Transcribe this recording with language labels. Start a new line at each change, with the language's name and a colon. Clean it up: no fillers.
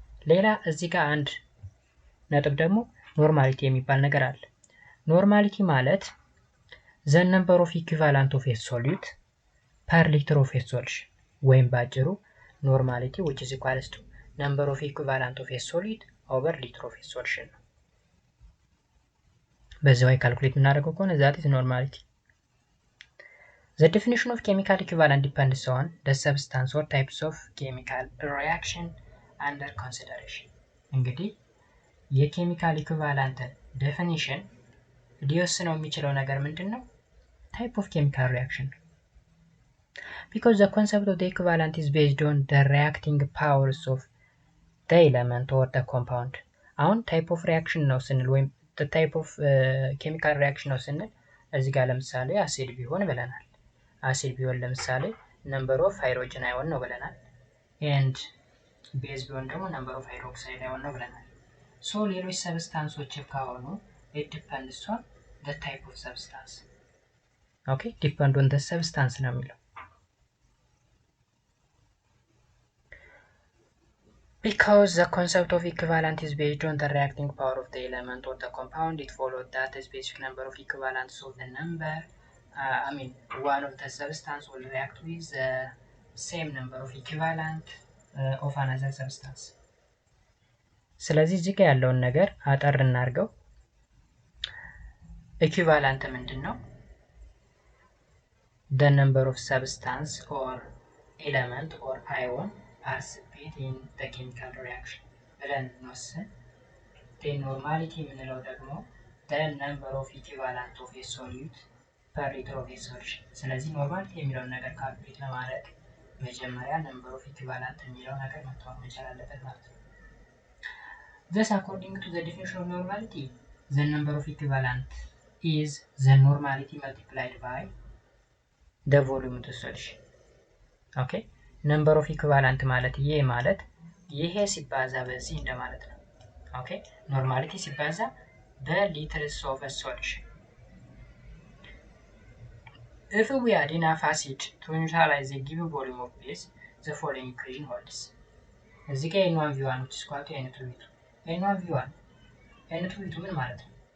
Amharic: ሌላ እዚህ ጋር አንድ ነጥብ ደግሞ ኖርማሊቲ የሚባል ነገር አለ። ኖርማሊቲ ማለት
English: the number of equivalent of a solute per liter of a solution
Amharic: ወይም ባጭሩ ኖርማሊቲ
English: which is equals to number of equivalent of a solid over liter of a solution
Amharic: ነው። በዚያው ካልኩሌት እናደርገው ከሆነ
English: that is normality. The definition of chemical equivalent depends on the substance or types of chemical reaction under consideration.
Amharic: እንግዲህ የኬሚካል ኢኩቫለንትን ዴፊኒሽን ሊወስነው የሚችለው ነገር ምንድነው?
English: type of chemical reaction. Because the concept of the equivalent is based on the reacting powers of the element or the compound.
Amharic: አሁን
English: type of reaction
Amharic: ነው ስንል ወይም
English: the type of chemical reaction
Amharic: ነው ስንል እዚህ ጋር ለምሳሌ አሲድ ቢሆን ብለናል። አሲድ ቢሆን ለምሳሌ
English: number of hydrogen ion
Amharic: ነው ብለናል
English: and base
Amharic: ቢሆን ደግሞ
English: number of hydroxide ion
Amharic: ነው ብለናል።
English: so
Amharic: ሌሎች ሰብስታንሶች ከሆኑ
English: it depends on the type of substance. okay depend on the substance
Amharic: ነው የሚለው
English: because the concept of equivalent is based on the reacting power of the element or the compound. It follows that a specific number of equivalents of the number one of the substance will react with the same number of equivalent of another substance.
Amharic: ስለዚህ እዚህ ጋር ያለውን ነገር አጠር እናድርገው። ኢኩቫለንት ምንድነው?
English: the number of substance or element or ion participate in the chemical reaction
Amharic: ብለን እንወስን።
English: the normality
Amharic: የምንለው ደግሞ
English: the number of equivalent of a solute per liter of a solution።
Amharic: ስለዚህ ኖርማሊቲ የሚለውን ነገር ካልኩሌት ለማድረግ መጀመሪያ
English: number of equivalent
Amharic: የሚለው ነገር መታወቅ መቻል አለበት ማለት ነው።
English: Thus, according to the definition of normality, the number of equivalent is the normality multiplied by the volume of the solution. Okay?
Amharic: Number of equivalent ማለት ይሄ ሲባዛ በዚህ እንደማለት ነው። Okay?
English: Normality
Amharic: ሲባዛ
English: በliters of a solution. If we add enough acid to neutralize a given volume of base, the following equation holds.
Amharic: እዚህ ጋር
English: n1 v1 which is equal to n2 v2. n1 v1 n2 v2
Amharic: ምን ማለት ነው?